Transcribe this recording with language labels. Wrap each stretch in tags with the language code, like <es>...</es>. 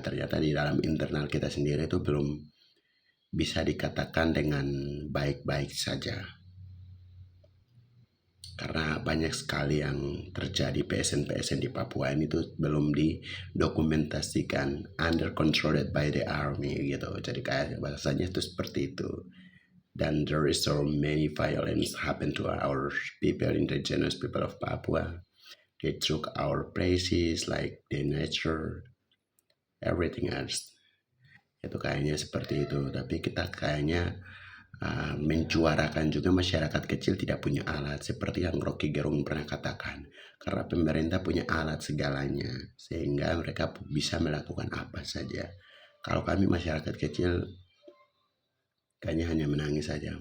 <id>Ternyata di dalam internal kita sendiri itu belum bisa dikatakan dengan baik-baik saja. Karena banyak sekali yang terjadi, PSN di Papua ini tuh belum didokumentasikan,</id> <en>under controlled by the army</en> <id>gitu. Jadi kayak bahasanya itu seperti itu.</id> <en>Dan there is so many violence happen to our people, indigenous people of Papua. They took our places like the nature, everything else.</en> <id>Itu kayaknya seperti itu. Tapi kita kayaknya menjuarakan juga masyarakat kecil tidak punya alat, seperti yang Rocky Gerung pernah katakan, karena pemerintah punya alat segalanya sehingga mereka bisa melakukan apa saja. Kalau kami masyarakat kecil kayaknya hanya menangis saja.</id>